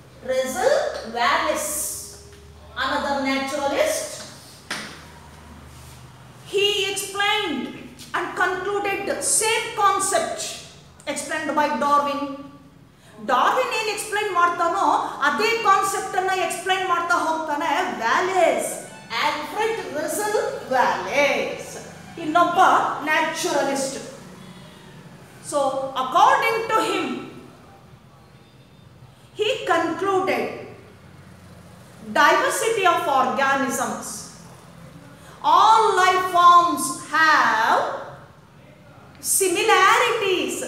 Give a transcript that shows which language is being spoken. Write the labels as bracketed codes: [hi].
[en] Russel Wallace, another naturalist. He explained and concluded the same concept explained by Darwin. [kn] Darwin ಏನು explain ಮಾಡ್ತಾನೋ ಅದೇ concept ಅನ್ನ explain ಮಾಡ್ತಾ ಹೋಗ್ತಾನೆ ವ್ಯಾಲೇಸ್, ಆಲ್ಫ್ರೆಡ್ ರಸಲ್ ವ್ಯಾಲೇಸ್, ಇನ್ನೊಬ್ಬ naturalist. [en] So according to him, he concluded diversity of organisms. All life forms have similarities.